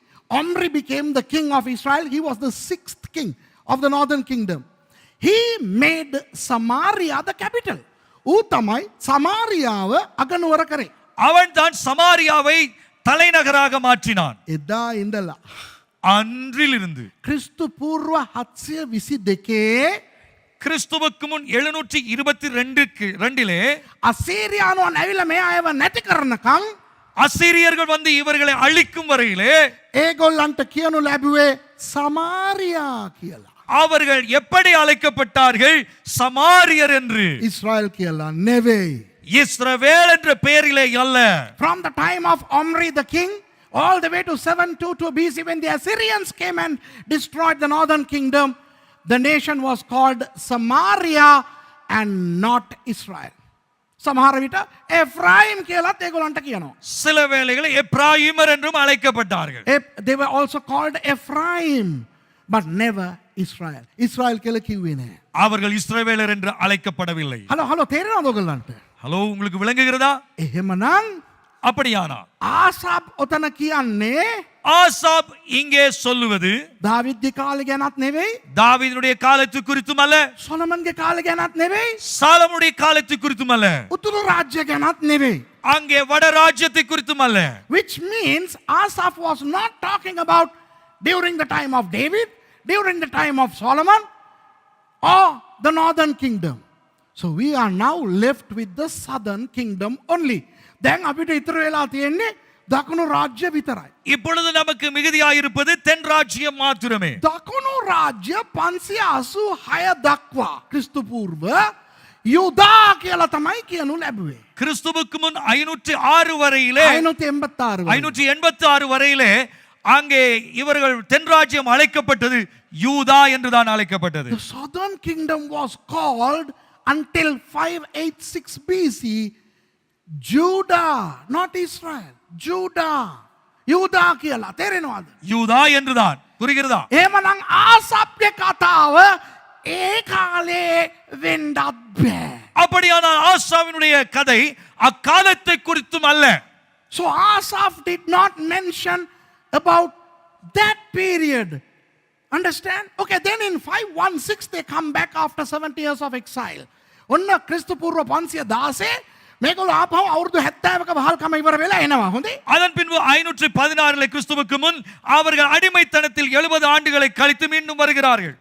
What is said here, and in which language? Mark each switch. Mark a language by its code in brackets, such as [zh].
[en] Omri became the king of Israel. He was the 6th king of the northern kingdom. He made Samaria the capital. [si] ඌ තමයි සමාරියාව අගනුවර කරේ. [ta] அவன் தான் சமாரியாவை தலைநகராக மாற்றினான். [si] එදා ඉඳලා [ta] அன்றிலிருந்து [si] ක්‍රිස්තු පූර්ව 722 [ta] கிறிஸ்துவுக்கு முன் 722 [si] අසීරියානුවන් ඇවිල්ලා මේ අයව නැති කරනකම් [ta] அசீரியர்கள் வந்து இவர்களை அழிக்கும் வரையிலே [si] ඒගොල්ලන්ට කියනු ලැබුවේ සමාරියා කියලා. [ta] அவர்கள் எப்படி அழைக்கப்பட்டார்கள்? சமாரியர் என்று. [si] ඉස්රායල් කියලා නෙවෙයි. [ta] இஸ்ரவேல் என்ற பெயரிலே அல்ல. [en] From the time of Omri the king all the way to 722 BC when the Assyrians came and destroyed the northern kingdom, the nation was called Samaria and not Israel. [si] සමහර විට එෆ්‍රායිම් කියලාත් ඒගොල්ලන්ට කියනවා. [ta] சில வேளைகளில் எப்ராயிமர் என்றும் அழைக்கப்பட்டார்கள். [en] They were also called Ephraim but never Israel. [si] Israel කියලා කිව්වේ නෑ. [ta] அவர்கள் இஸ்ரவேலர் என்று அழைக்கப்படவில்லை. [si] හලෝ තේරෙනවද ඔයගොල්ලන්ට? [ta] ஹலோ, உங்களுக்கு விளங்குகிறதா? [si] එහෙමනම් [ta] அப்படியானா [si] ආසාබ් ඔතන කියන්නේ [ta] ஆசாப் இங்கே சொல்லுவது [si] දාවිද්ගේ කාලේ ගැනත් නෙවෙයි, [ta] தாவீதுடைய காலத்து குறித்தும் அல்ல, [si] සොලමන්ගේ කාලේ ගැනත් නෙවෙයි, [ta] சாலமுடைய காலத்து குறித்தும் அல்ல, [si] උතුරු රාජ්‍ය ගැනත් නෙවෙයි. [ta] அங்கே வட ராஜ்யத்தை குறித்தும் அல்ல. [en] Which means Asaph was not talking about during the time of David, during the time of Solomon or the northern kingdom. So we are now left with the southern kingdom only. [si] දැන් අපිට ඉතුරු වෙලා තියෙන්නේ දකුණු රාජ්‍ය විතරයි. [ta] இப்பொழுது நமக்கு மிகுதியாயிருப்பது தென் ராஜ்யம் மாத்திரமே. [si] දකුණු රාජ්‍ය 586 දක්වා ක්‍රිස්තු පූර්ව යුදා කියලා තමයි කියනු ලැබුවේ. [ta] கிறிஸ்துவுக்கு முன் 506 வரையிலே 586 வரையிலே அங்கே இவர்கள் தென் ராஜ்யம் அழைக்கப்பட்டது யூதா என்றுதான் அழைக்கப்பட்டது. [en] The southern kingdom was called until 586 BC Judah, not Israel. [si] Judah. யூதா කියලා තේරෙනවද? [ta] யூதா என்றுதான். புரிகிறதா? [si] එහෙමනම් ආසප්ගේ කතාව ඒ කාලේ වෙන්නත් බෑ. [ta] அப்படியானால் ஆசாவினுடைய கதை அக்காலத்தை குறித்தும் அல்ல. [en] So Asaph did not mention about that period. Understand? Okay, then in 516 they come back after 70 years of exile. [si] ඔන්න ක්‍රිස්තු පූර්ව 516 මේගොල්ලෝ ආපහු අවුරුදු 70ක වහල්කම ඉවර වෙලා එනවා. හොඳේ. [ta] அதன் பின்பு 516 கிறிஸ்துவுக்கு முன் அவர்கள் அடிமைத்தனத்தில் 70 ஆண்டுகளை கழித்து மீண்டும் வருகிறார்கள்.